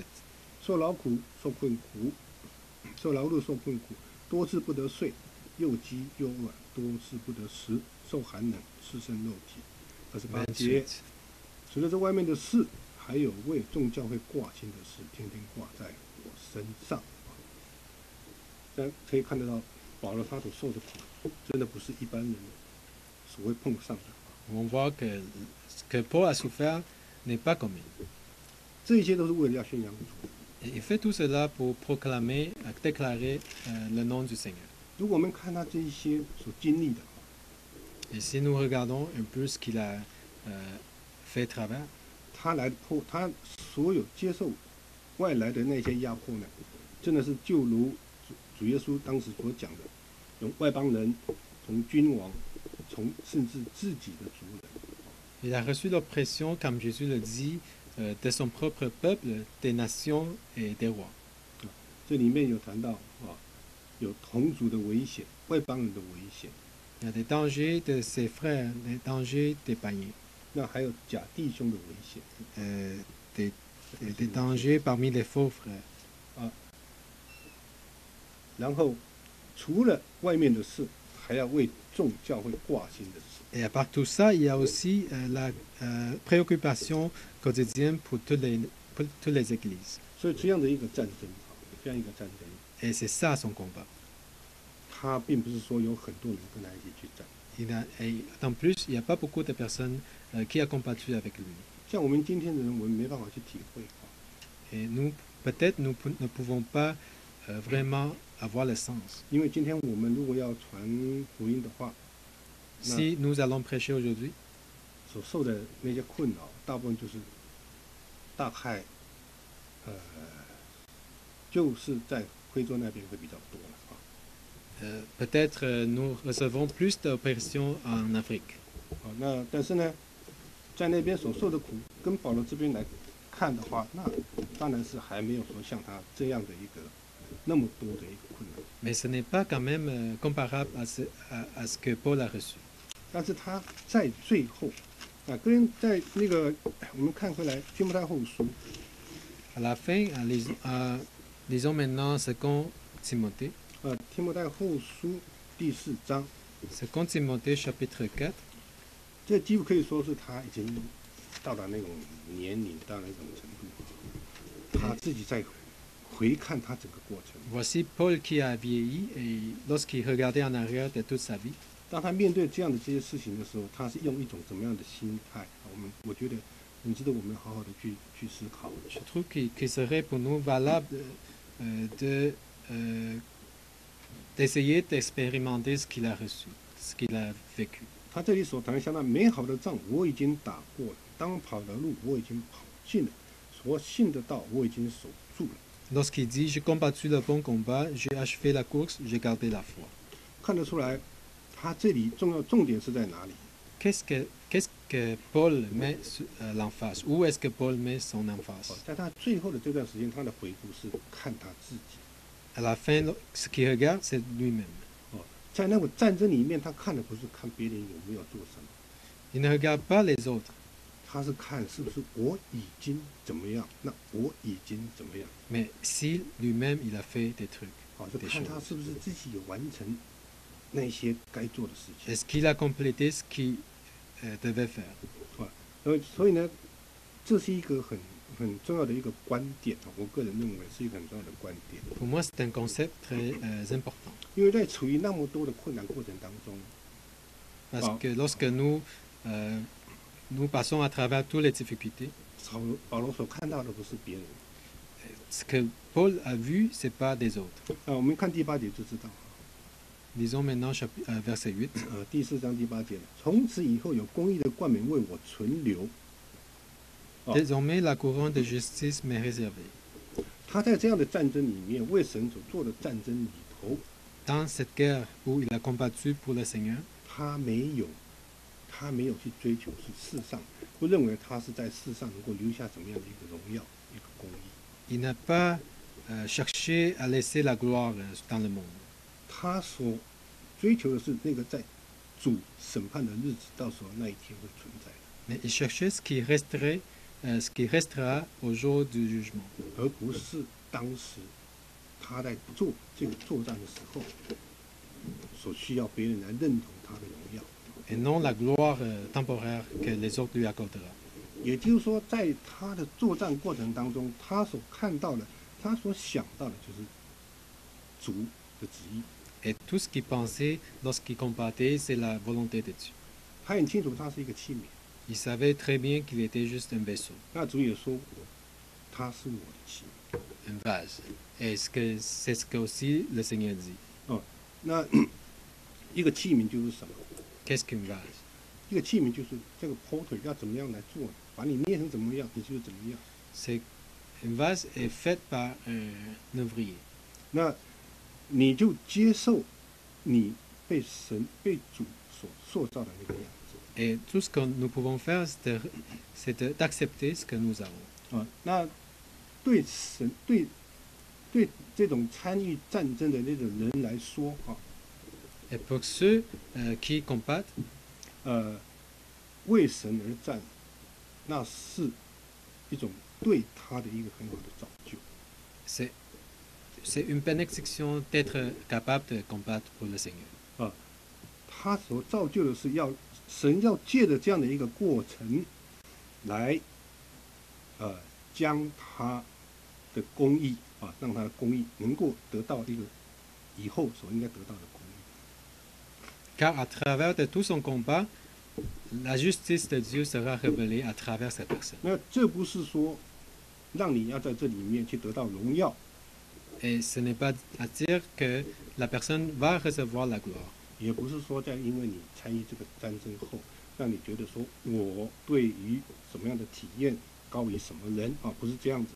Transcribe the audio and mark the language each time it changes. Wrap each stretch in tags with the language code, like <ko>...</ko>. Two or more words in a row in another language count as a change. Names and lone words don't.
<zh>受劳苦，受困苦，受劳碌，受困苦，多次不得睡，又饥又饿，多次不得食，受寒冷，赤身肉体。28节， 28. 除了这外面的事，还有为众教会挂心的事，天天挂在我身上。这样可以看得到，保罗他所受的苦，真的不是一般人所会碰上的。</zh> <fr>On voit que ce que Paul a souffert n'est pas commun.</fr> <zh>这一切都是为了要宣扬主。</zh> <fr>Et il fait tout cela pour proclamer, déclarer le nom du Seigneur.</fr> <zh>如果我们看他这一些所经历的，</zh> <fr>Et si nous regardons un peu ce qu'il a fait travers,</fr> <zh>他所有接受外来的那些压迫呢，真的是就如主耶稣当时所讲的，从外邦人，从君王，从甚至自己的族人。</zh> <fr>il a reçu l'oppression, comme Jésus le dit, de son propre peuple, des nations et des rois.</fr> <zh>这里面有谈到有同族的危险，外邦人的危险，</zh> <fr>Il y a des dangers de ses frères, des dangers des païens,</fr> <zh>那还有假弟兄的危险。</zh> <fr>des dangers parmi les faux frères.</fr> <zh>然后除了外面的事，还要为众教会挂心的事。</zh> <fr>Et à part tout ça, il y a aussi la préoccupation quotidienne pour toutes les églises.</fr> <zh>所以这样的一个战争，这样一个战争，</zh> <fr>Et c'est ça son combat.</fr> <zh>他并不是说有很多人跟他一起去战。</zh> <fr>Et en plus, il n'y a pas beaucoup de personnes qui ont combattu avec lui.</fr> <zh>像我们今天的人，我们没办法去体会。</zh> <fr>Et nous, peut-être, nous ne pouvons pas vraiment avoir le sens.</fr> <zh>因为今天我们如果要传福音的话，</zh> <fr>Si nous allons prêcher aujourd'hui,</fr> <zh>所受的那些困扰，大部分就是大概，就是在非洲那边会比较多了啊。</zh> <fr>peut-être nous recevons plus d'oppressions en Afrique.</fr> <zh>那但是呢，在那边所受的苦，跟保罗这边来看的话，那当然是还没有说像他这样的一个那么多的一个困难。</zh> <fr>Mais ce n'est pas quand même comparable à ce que Paul a reçu.</fr> <zh>但是他在最后，在那个我们看回来提摩太后书，</zh> <fr>À la fin, lisons maintenant 2 Timothée.</fr> <zh>提摩太后书第4章，</zh> <fr>2 Timothée chapitre 4.</fr> <zh>这几乎可以说是他已经到达那种年龄，到那种程度，他自己在回看他整个过程。</zh> <fr>Voici Paul qui a vieilli et lorsqu'il regardait en arrière de toute sa vie,</fr> <zh>当他面对这样的这些事情的时候，他是用一种怎么样的心态？我觉得很值得我们好好的去思考。</zh> <fr>je trouve qu'il serait pour nous valable d'essayer d'expérimenter ce qu'il a reçu, ce qu'il a vécu.</fr> <zh>他这里所谈的相当美好的仗我已经打过了，当跑的路我已经跑尽了，所信的道我已经守住了。</zh> <fr>Lorsqu'il dit « J'ai combattu le bon combat, j'ai achevé la course, j'ai gardé la foi ».</fr> <zh>看得出来，他这里重点是在哪里？</zh> <fr>Qu'est-ce que Paul met l'emphase? Où est-ce que Paul met son emphase?</fr> <zh>在他最后的这段时间，他的回顾是看他自己。</zh> <fr>À la fin, ce qu'il regarde, c'est lui-même.</fr> <zh>在那个战争里面，他看的不是看别人有没有做什么，</zh> <fr>Il ne regarde pas les autres,</fr> <zh>他是看是不是我已经怎么样，那我已经怎么样。</zh> <fr>mais si lui-même, il a fait des trucs.</fr> <zh>就看他是不是自己有完成那些该做的事情。</zh> <fr>Est-ce qu'il a complété ce qu'il devait faire?</fr> <zh>所以呢，这是一个很重要的一个观点，我个人认为是一个很重要的观点。</zh> <fr>Pour moi, c'est un concept très important.</fr> <zh>因为在处于那么多的困难过程当中，</zh> <fr>Parce que lorsque nous passons à travers toutes les difficultés,</fr> <zh>保罗所看到的不是别人，</zh> <fr>ce que Paul a vu, c'est pas des autres.</fr> <zh>我们看第8节就知道。</zh> <fr>Lisons maintenant verset 8.</fr> <zh>第4章第8节，从此以后有公义的冠冕为我存留。</zh> <fr>Désormais, la couronne de justice m'est réservée.</fr> <zh>他在这样的战争里面，为神所做的战争里头，</zh> <fr>Dans cette guerre où il a combattu pour le Seigneur,</fr> <zh>他没有去追求是世上，不认为他是在世上能够留下什么样的一个荣耀、一个公义。</zh> <fr>il n'a pas cherché à laisser la gloire dans le monde.</fr> <zh>他所追求的是那个在主审判的日子，到时候那一天会存在的，</zh> <fr>Mais il cherchait ce qui restera au jour du jugement.</fr> <zh>而不是当时他在做这个作战的时候所需要别人来认同他的荣耀。</zh> <fr>Et non la gloire temporaire que les autres lui accordera.</fr> <zh>也就是说，在他的作战过程当中，他所看到的，他所想到的就是主的旨意。</zh> <fr>Et tout ce qu'il pensait lorsqu'il combattait, c'est la volonté de Dieu.</fr> <zh>他很清楚他是一个器皿，</zh> <fr>Il savait très bien qu'il était juste un vaisseau,</fr> <zh>那主也说，他是我的器皿。</zh> <fr>un vase. Et c'est ce que aussi le Seigneur dit.</fr> <zh>那一个器皿就是什么？</zh> <fr>Qu'est-ce qu'un vase?</fr> <zh>一个器皿就是这个 potter 要怎么样来做，把你捏成怎么样，你就是怎么样。</zh> <fr>C'est un vase est fait par un ouvrier.</fr> <zh>那你就接受你被神、被主所塑造的那个样子。</zh> <fr>Et tout ce que nous pouvons faire, c'est d'accepter ce que nous avons.</fr> <zh>那对神、对这种参与战争的那种人来说，</zh> <fr>Et pour ceux qui combattent,</fr> <zh>为神而战，那是一种对他的一个很好的造就。</zh> <fr>c'est une bénédiction d'être capable de combattre pour le Seigneur.</fr> <zh>他所造就的是神要借着这样的一个过程，来将他的公义让他的公义能够得到一个以后所应该得到的公义。</zh> <fr>Car à travers de tout son combat, la justice de Dieu sera révélée à travers cette personne.</fr> <zh>那这不是说让你要在这里面去得到荣耀，</zh> <fr>Et ce n'est pas à dire que la personne va recevoir la gloire.</fr> <zh>也不是说因为你参与这个战争后，让你觉得说我对于什么样的体验高于什么人不是这样子。</zh>